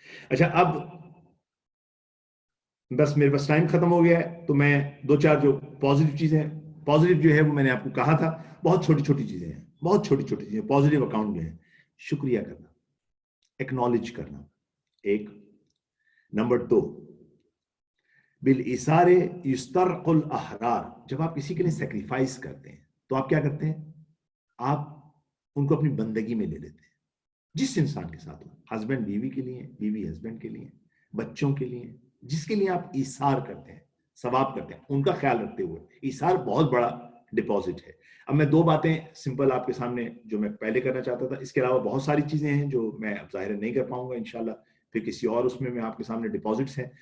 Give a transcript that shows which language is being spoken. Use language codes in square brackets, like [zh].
[ur] اچھا, اب بس میرے پاس ٹائم ختم ہو گیا ہے, تو میں دو چار جو پازیٹیو چیزیں, پازیٹیو جو ہے وہ میں نے آپ کو کہا تھا, بہت چھوٹی چھوٹی چیزیں ہیں, بہت چھوٹی چھوٹی چیزیں. پازیٹیو اکاؤنٹ جو ہے, شکریہ کرنا, ایکنالج کرنا, ایک. [ar] نمبر 2, بالإثار یسترق الاحرار. [ur] جب آپ کسی کے لیے سیکریفائس کرتے ہیں تو آپ کیا کرتے ہیں, آپ ان کو اپنی بندگی میں لے لیتے ہیں. جس انسان کے ساتھ ہو, ہسبینڈ بیوی کے لیے, بیوی ہسبینڈ کے لیے, بچوں کے لیے, جس کے لیے آپ ایثار کرتے ہیں, ثواب کرتے ہیں, ان کا خیال رکھتے ہوئے. ایثار بہت بڑا ڈپازٹ ہے. اب میں دو باتیں سمپل آپ کے سامنے جو میں پہلے کرنا چاہتا تھا, اس کے علاوہ بہت ساری چیزیں ہیں جو میں اب ظاہر نہیں کر پاؤں گا انشاءاللہ, پھر کسی اور اس میں آپ کے سامنے ڈپازٹس ہیں.